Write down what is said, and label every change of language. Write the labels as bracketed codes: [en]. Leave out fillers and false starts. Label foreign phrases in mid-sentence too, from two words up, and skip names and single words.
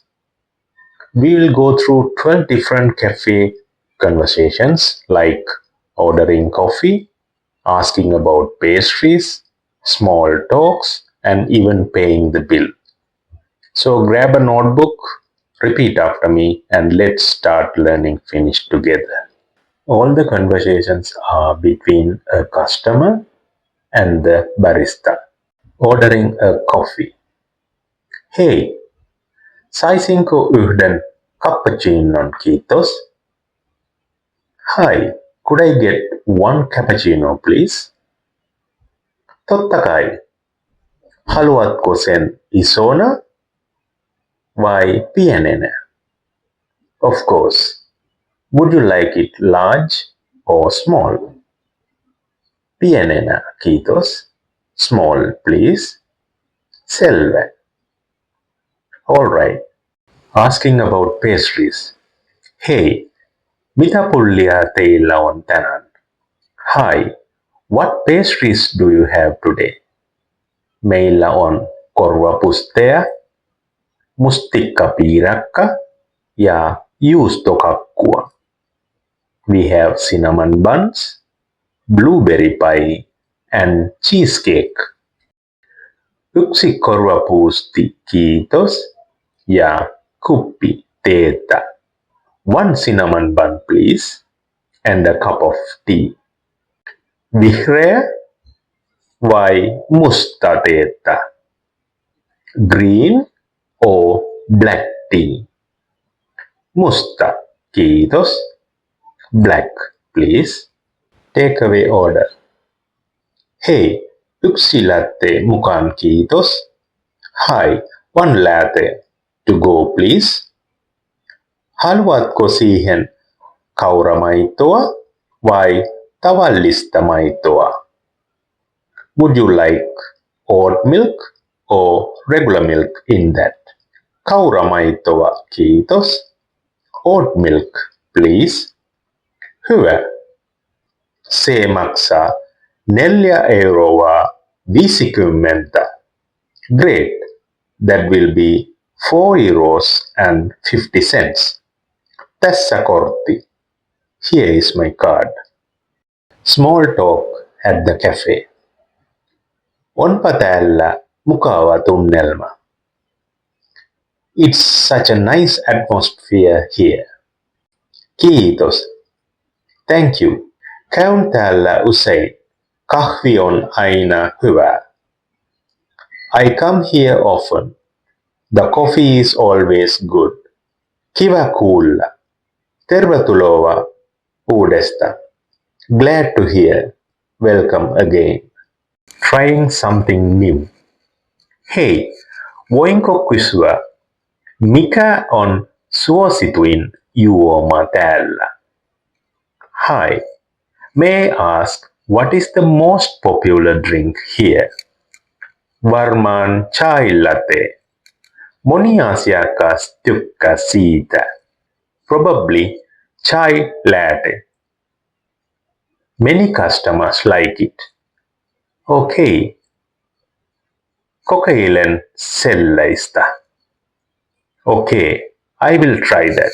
[en] We will go through 12 different cafe conversations like ordering coffee, asking about pastries, small talks, and even paying the bill. So grab a notebook, repeat after me, and let's start learning Finnish together. All the conversations are between a customer and the barista ordering a coffee. [fi] Hei, saisinko yhden cappuccinon, kiitos? [en] Hi, could I get one cappuccino, please? [fi] Totta kai. Haluatko sen isona vai pienenä? [en] Of course. Would you like it large or small? [fi] Pienenä, kiitos. [en] Small, please. Selvä. Alright. Asking about pastries. [fi] Hei, mitä pullia teillä on tänään? [en] Hi, what pastries do you have today? [fi] Meillä on korvapusteja, mustikkapiirakka ja juustokakkua. [en] We have cinnamon buns, blueberry pie, and cheesecake. [fi] Yksi korvapuusti, kiitos, ja kuppi teetä. [en] One cinnamon bun, please, and a cup of tea. [fi] Vihreä vai musta teetä? [en] Green or black tea? [fi] Musta, kiitos. [en] Black, please. Takeaway order. [fi] Hei, yksi latte mukaan, kiitos. [en] Hi, one latte to go, please. [fi] Haluatko siihen kauramaitoa vai tavallista maitoa? [en] Would you like oat milk or regular milk in that? [fi] Kauramaitoa, kiitos. [en] Oat milk, please. [fi] Hyvä. Se maksaa 4,50 €. [en] Great. That will be 4,50 €. [fi] Tässä kortti. [en] Here is my card. Small talk at the cafe. [fi] Onpa täällä mukava tunnelma. [en] It's such a nice atmosphere here. Kiitos. Thank you. [fi] Käyn täällä usein. Kahvi on aina hyvä. [en] I come here often. The coffee is always good. [fi] Kiva kuulla. Tervetuloa uudestaan. [en] Glad to hear. Welcome again. Trying something new. [fi] Hei, voinko kysyä, mikä on suosituin juoma täällä? [en] Hi, may I ask what is the most popular drink here? [fi] Varmaan chai latte. Moni asiakas tykkää siitä. [en] Probably chai latte. Many customers like it. Okay. [fi] Kokeilen sellaista. [en] Okay, I will try that.